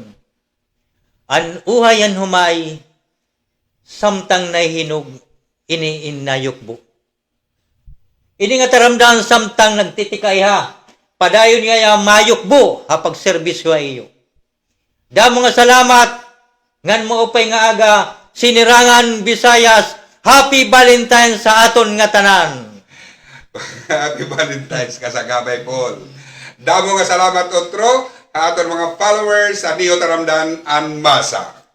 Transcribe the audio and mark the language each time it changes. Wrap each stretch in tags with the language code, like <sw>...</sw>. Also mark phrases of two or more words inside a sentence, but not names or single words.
<war>An uhayan humay, samtang nahihinog, ini inayukbo. Ini nga taramdaan samtang nagtitikay ha, padayon nga mayukbo hapag serbisyo iyo. Damo nga salamat, ngan mo upay nga aga, Sinirangan Visayas,</war> <en>Happy Valentine's</en> <war>sa aton nga tanan.</war> <en>Happy Valentine's kasagabay Paul.</en> <war>Damo nga salamat otro aton mga followers sa Dio Taramdan an Masa.</war>